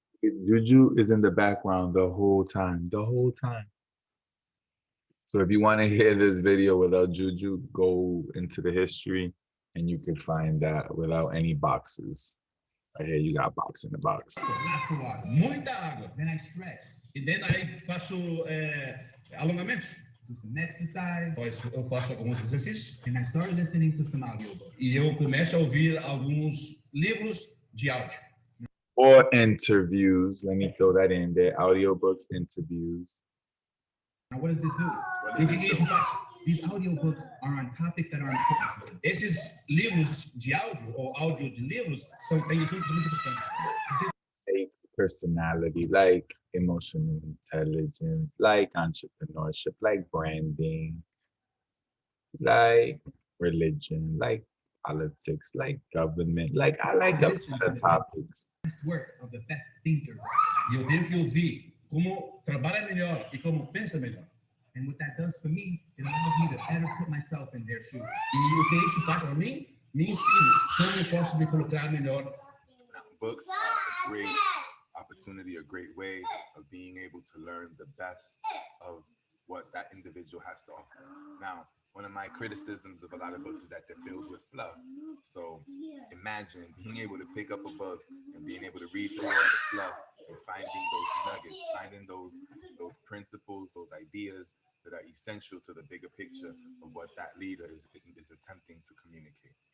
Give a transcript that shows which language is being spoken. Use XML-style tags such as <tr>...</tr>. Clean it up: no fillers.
<en>Juju is in the background the whole time, So if you want to hear this video without Juju, go into the history and you can find that without any boxes. Right here, you got box in the box.</en> <pt>Laço água, muita água.</pt> <en>Then I stretch.</en> <pt>E then aí faço alongamentos.</pt> <en>Do some exercise.</en> <pt>Eu faço alguns exercícios.</pt> <en>And I start listening to some audiobooks.</en> <pt>E eu começo a ouvir alguns livros de áudio.</pt> <en>Or interviews. Let me throw that in there. Audiobooks, interviews. Now, what does this do?</en> <pt>E o que isso faz?</pt> <en>These audiobooks are on topics that are important.</en> <pt>Esses livros de áudio ou áudio de livros têm assuntos muito importantes.</pt> <en>Like personality, like emotional intelligence, like entrepreneurship, like branding, like religion, like politics, like government. Like I like a lot of topics. Best work of the best thinkers.</en> <pt>E eu tenho que ouvir como trabalha melhor e como pensa melhor.</pt> <en>And what that does for me, it allows me to better put myself in their shoes.</en> <pt>E o que isso faz para mim? Me ensina como eu posso me colocar melhor.</pt> <en>Now, books are a great opportunity, a great way of being able to learn the best of what that individual has to offer. Now, one of my criticisms of a lot of books is that they're filled with fluff. So imagine being able to pick up a book and being able to read through all the fluff and finding those nuggets, finding those principles, those ideas that are essential to the bigger picture of what that leader is attempting to communicate.</en>